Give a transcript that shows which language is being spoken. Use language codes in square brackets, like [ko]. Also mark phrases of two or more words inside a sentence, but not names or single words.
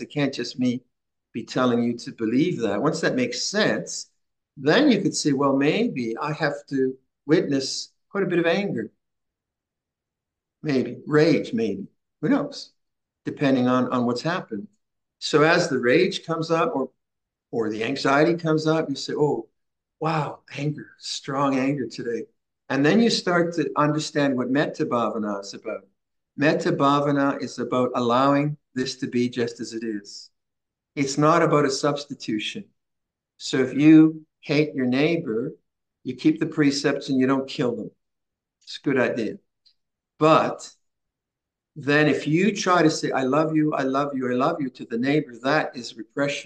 [en] It can't just me be telling you to believe that. Once that makes sense, then you could see, well, maybe I have to witness quite a bit of anger, maybe rage, maybe who knows, depending on what's happened. So as the rage comes up or the anxiety comes up, you say, oh, wow, anger, strong anger today. And then you start to understand what [pi] metta bhavana [en] is about. [pi] Metta bhavana [en] is about allowing this to be just as it is. It's not about a substitution. So if you hate your neighbor, you keep the precepts and you don't kill them. It's a good idea. But then if you try to say, I love you, I love you, I love you to the neighbor, that is repression.